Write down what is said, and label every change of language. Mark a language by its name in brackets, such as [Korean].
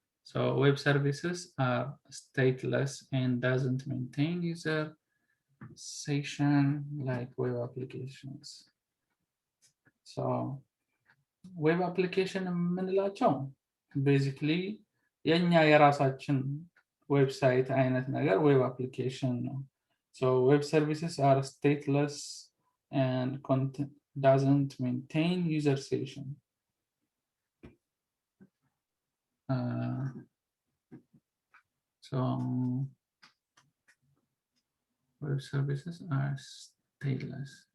[English] So web services are stateless and doesn't maintain user session like web applications. [Amharic] So web application የምንላቸው basically የኛ የራሳችን ዌብሳይት አይነት ነገር web application ነው. [English] So web services are stateless and doesn't maintain user session. So web services are stateless.